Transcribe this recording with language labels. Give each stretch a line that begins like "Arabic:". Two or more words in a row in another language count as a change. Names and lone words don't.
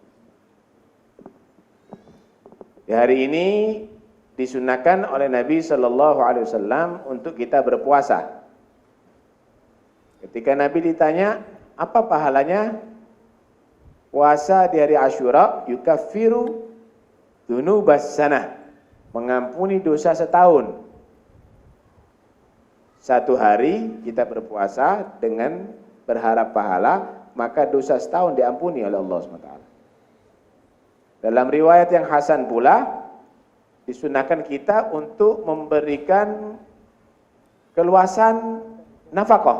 Indonesian: Di hari ini disunahkan oleh Nabi
Arabic: صلى الله عليه وسلم
Indonesian: untuk kita berpuasa. Ketika Nabi ditanya, apa pahalanya puasa di hari Ashura?
Arabic: يكفر ذنوب السنة,
Indonesian: mengampuni dosa setahun. Satu hari kita berpuasa dengan berharap pahala, maka dosa setahun diampuni oleh Allah SWT. Dalam riwayat yang hasan pula, disunahkan kita untuk memberikan keluasan nafkah.